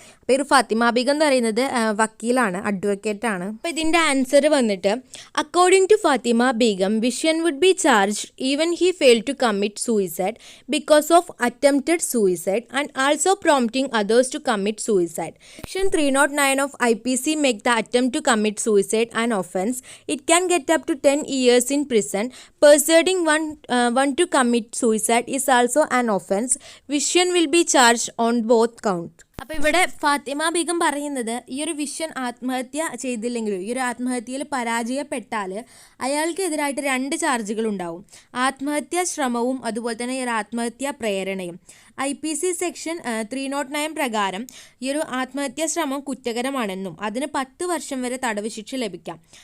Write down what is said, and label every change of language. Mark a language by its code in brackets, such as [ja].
[ml] അപ്പോൾ ഈ ഒരു ഫാത്തിമ ബീഗം എന്ന് പറയുന്നത് വക്കീലാണ്, അഡ്വക്കേറ്റ് ആണ്. [en] അപ്പോൾ ഇതിൻ്റെ ആൻസർ വന്നിട്ട് according to Fathima Begum Vishwan would be charged even he fail to commit suicide because of attempted suicide and also prompting others to commit suicide. Section 309 of IPC make the attempt to commit suicide an offence. It can get up to 10 years in prison. Persuading one to commit suicide is also an offence. Vishwan will be charged on both counts. [ml] അപ്പോൾ ഇവിടെ ഫാത്തിമ ബീഗം പറയുന്നത് ഈ ഒരു vision ആത്മഹത്യ ചെയ്തില്ലെങ്കിലും ഈ ഒരു ആത്മഹത്യയിൽ പരാജയപ്പെട്ടാൽ അയാൾക്കെതിരായിട്ട് 2 ചാർജുകൾ ഉണ്ടാവും. ആത്മഹത്യാ ശ്രമവും അതുപോലെ തന്നെ ഈ ഒരു ആത്മഹത്യാ പ്രേരണയും. IPC സെക്ഷൻ 309 പ്രകാരം ഈ ഒരു ആത്മഹത്യാ ശ്രമം കുറ്റകരമാണെന്നും അതിന് 10 വർഷം വരെ തടവ് ശിക്ഷ ലഭിക്കാം.